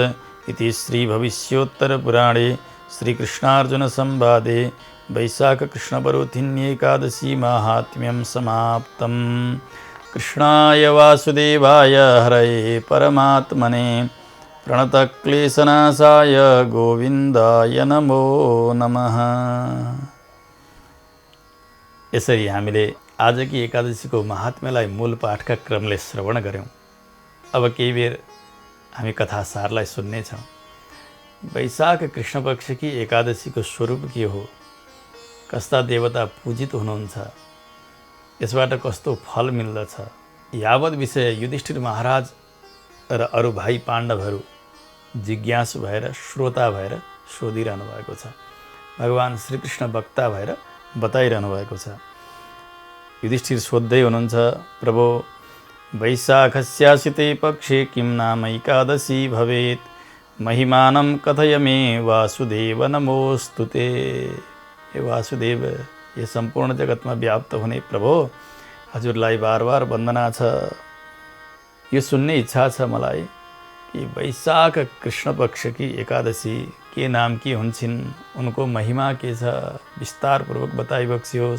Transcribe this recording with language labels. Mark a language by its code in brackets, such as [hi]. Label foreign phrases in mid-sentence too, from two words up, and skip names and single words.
[sa] इति श्रीभविष्योत्तरपुराणे श्रीकृष्णार्जुनसंवादे वैशाखकृष्णपरोथिन्येकादशी माहात्म्यं समाप्तम्। कृष्णाय वासुदेवाय हरये परमात्मने प्रणतक्लेशनाशाय गोविन्दाय नमो नमः। [ne] यसरी हामीले आजकी एकादशीको महात्म्यलाई मूल पाठका क्रमले श्रवण गऱ्यौँ। अब केही बेर हामी कथासारलाई सुन्नेछौँ। वैशाख कृष्णपक्षकी एकादशीको स्वरूप के हो, कस्ता देवता पूजित हुनुहुन्छ, यसबाट कस्तो फल मिल्दछ, यावत विषय युधिष्ठिर महाराज र अरू भाइ पाण्डवहरू जिज्ञासु भएर श्रोता भएर सोधिरहनु भएको छ। भगवान श्रीकृष्ण वक्ता भएर बताइरहनु भएको छ। युधिष्ठिर सोध्दै हुनुहुन्छ, [sa] प्रभो वैशाखस्यासिते पक्षे किं नाम एकादशी भवेत्, महिमानं कथय मे वासुदेव नमोस्तुते। [ne] हे वासुदेव, ये सम्पूर्ण जगतमा व्याप्त हुने प्रभो, हजुरलाई बार बार वन्दना छ। यो सुन्ने इच्छा छ मलाई कि वैशाख कृष्ण पक्षकी एकादशी के नाम के हुन्छन्, उनको महिमा के छ, विस्तारपूर्वक बताइबक्सियोस्।